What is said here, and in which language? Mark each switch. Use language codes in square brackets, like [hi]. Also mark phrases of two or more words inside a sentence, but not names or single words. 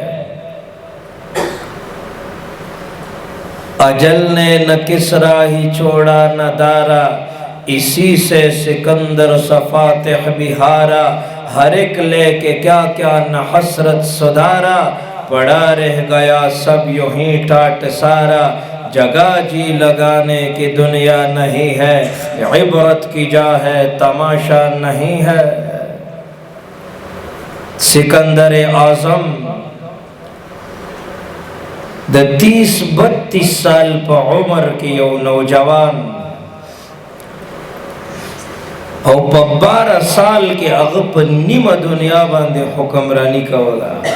[ur] اجل نے نہ کسرا ہی چھوڑا نہ دارا اسی سے سکندر فاتح بھی ہارا ہر ایک لے کے کیا کیا نہ حسرت سدھارا پڑا رہ گیا سب یوں ہی ٹاٹ سارا جگہ جی لگانے کی دنیا نہیں ہے عبرت کی جا ہے تماشا نہیں ہے [ps] سکندر اعظم د 30-32 سال په عمر کې یو نوجوان او په 12 سال کې هغه په نیمه دنیا باندې حکمرانی کوله